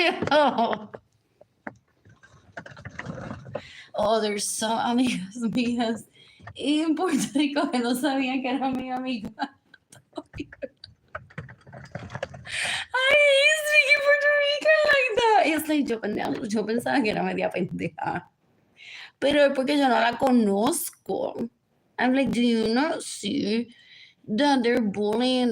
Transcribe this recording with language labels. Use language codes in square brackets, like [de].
[en] Oh, oh, there's so [es] amigas mías en Puerto Rico que no sabían que era mi amiga. [en] Ay, speaking Puerto Rican like that. It's like [es] yo pensaba que era media pendeja. Pero es porque yo no la conozco. [en] I'm like, do you not see that they're bullying?